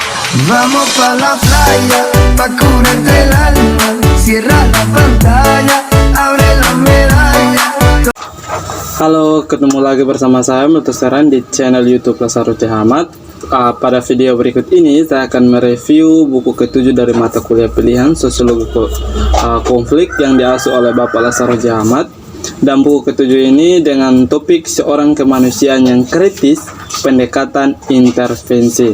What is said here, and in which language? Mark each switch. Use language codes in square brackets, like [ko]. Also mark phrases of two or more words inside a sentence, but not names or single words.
[es] Vamos pa la playa, pa curarte el alma. Cierra la pantalla, abre la medalla. [id] Halo, ketemu lagi bersama saya Mutesaran di channel YouTube Lasaruti Ahmad. Pada video berikut ini saya akan mereview buku ke-7 dari mata kuliah pilihan Sosiologi Konflik yang diasuh oleh Bapak Lasaruti Ahmad. Dan buku ke-7 ini dengan topik seorang kemanusiaan yang kritis, pendekatan intervensi.